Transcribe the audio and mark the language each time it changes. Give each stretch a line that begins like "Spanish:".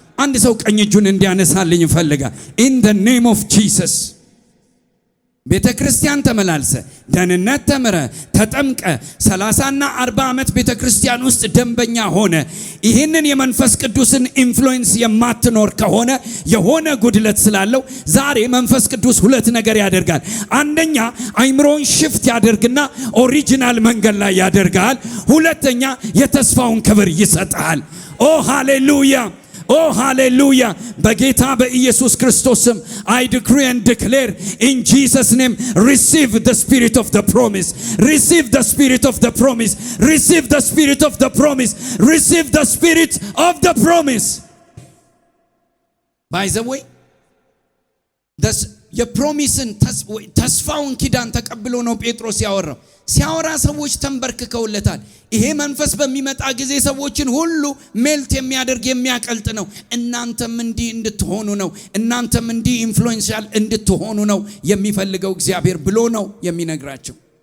Amharic: አንድ ሰው ቀኝ እጁን እንዲያነሳልኝ ይፈልጋል።
English: ኢን ዘ ኔም ኦፍ ጂሰስ።
Amharic: ቤተ ክርስቲያን ተመላልሰ ደህንነት ተምረ ተጠምቀ 30ና 40 ዓመት ቤተ ክርስቲያን ውስጥ ደንበኛ ሆነ ይህንን የመንፈስ ቅዱስን ኢንፍሉዌንስ የማትኖር ከሆነ የሆነ ጉድለት ስላለው ዛሬ መንፈስ ቅዱስ ሁለት ነገር ያደርጋል። አንደኛ አይምሮን ሽፍት ያደርግና ኦሪጂናል መንገድ ላይ ያደርጋል። ሁለተኛ የተስፋውን ክብር ይሰጣል። ኦ ሃሌሉያ! ኦ ሃሌሉያ! በጌታ በኢየሱስ ክርስቶስ ስም
English: I decree and declare in Jesus name, receive the spirit of the promise. Receive the spirit of the promise. Receive the spirit of the promise. Receive the spirit of the promise. By the way,
Amharic: የፕሮሚስን ተስፋውን ኪዳን ተቀብሎ ነው ጴጥሮስ ያወራው። ሲያወራ ሰዎች ተንበርክከውለታል። ይሄ መንፈስ በሚመጣ ጊዜ ሰዎችን ሁሉ ሜልት የሚያደርግ የሚያቀልጥ ነው። እናንተም እንዲህ እንድትሆኑ ነው፣ እናንተም እንዲህ ኢንፍሉዌንሻል እንድትሆኑ ነው የሚፈልገው እግዚአብሔር ብሎ ነው የሚነግራቸው።